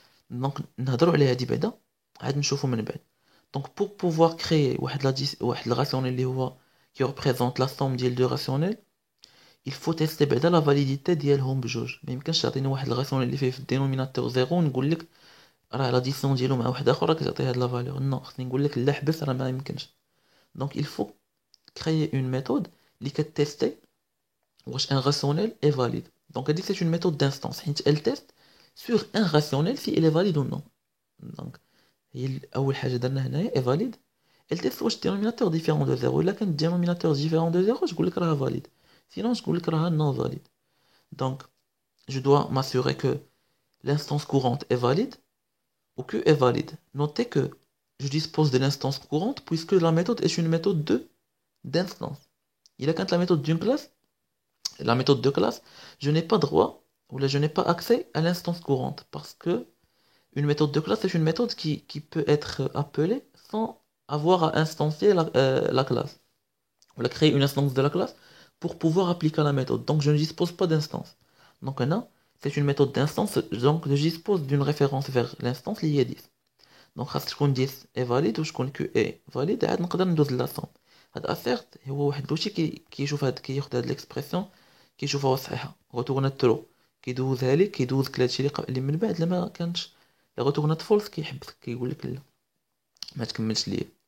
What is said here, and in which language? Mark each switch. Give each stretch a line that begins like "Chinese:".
Arabic: دونك نهضروا على هادي بعدا عاد نشوفوا من بعد. دونك بور بوفوار كريي واحد الراسيونيل اللي هو كي ريبريزونط لا سوم ديال دو راسيونيل،
French: il faut tester
Arabic: بعدا لا فاليديتي ديالهم بجوج. ما يمكنش تعطيني واحد الراسيونيل اللي فيه في الدينوميناتور زيرو ونقول لك راه لاديسيون ديالو مع واحد اخر كتعطي هاد لا فالور. نو، خصني نقول لك لا حبس، راه ما يمكنش. دونك
French: il faut créer une méthode
Arabic: اللي كتيستي واش ان راسيونيل اي فاليد.
French: دونك هادي سي une méthode d'instance حيت elle teste sur un rationnel si il est valide ou non.
Arabic: دونك هي اول حاجه درنا هنايا اي فاليد.
French: elle teste
Arabic: واش الدينوميناتور ديفيرون دو زيرو. الا كان الدينوميناتور ديفيرون دو زيرو تقول لك راه فاليد،
French: sinon je vous le dirai non valide. Donc, je dois m'assurer que l'instance courante est valide ou que est valide. Notez que je dispose de l'instance courante puisque la méthode est une méthode d'instance. Il a quand la méthode d'une classe, la méthode de classe, je n'ai pas droit ou là je n'ai pas accès à l'instance courante parce que une méthode de classe est une méthode qui peut être appelée sans avoir à instancier la classe. On a créé une instance de la classe pour pouvoir appliquer la méthode. Donc je ne dispose pas d'instance. Donc là, c'est une méthode d'instance, donc je dispose d'une référence vers l'instance liée à 10.
Arabic: Donc خاص تكون 10 est valide وشكون
French: que est valide
Arabic: عاد نقدر ندوز للاسوم. هاد اسيرت هو واحد لوشي كيشوف هاد كياخد هاد ليكسبرسيون كيشوفها واش صحيحه، غوتورنات ترو كيدوزها لك، كيدوز لك هادشي اللي من بعد لما كانتش غوتورنات فولس كيحبسك كيقول لك لا ما تكملش ليا.